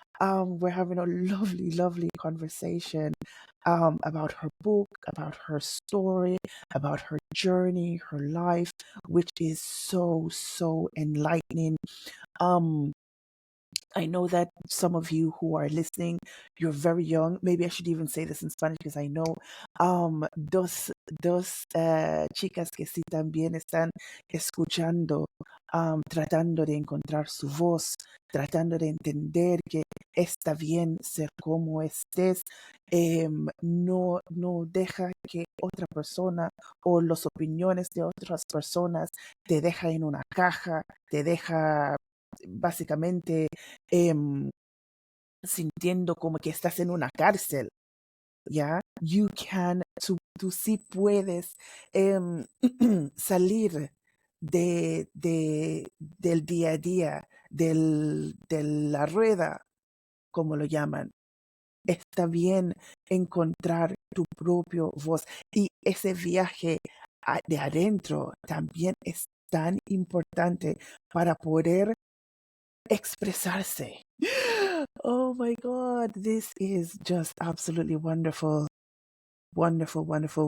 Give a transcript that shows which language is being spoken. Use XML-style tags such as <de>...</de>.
<en>We're having a lovely, lovely conversation about her book, about her story, about her journey, her life, which is so, so enlightening. Um, I know that some of you who are listening, you're very young. Maybe I should even say this in Spanish because I know</en> <es>dos chicas que sí también están escuchando, tratando de encontrar su voz, tratando de entender que está bien ser como estés. No deja que otra persona o las opiniones de otras personas te deja en una caja, te deja básicamente em, sintiendo como que estás en una cárcel, ¿ya? Tú sí puedes salir del día a día, de la rueda, como lo llaman. Está bien encontrar tu propio voz, y ese viaje de adentro también es tan importante para poder expresarse.</es> <en>Oh my God, this is just absolutely wonderful. Wonderful, wonderful.</en>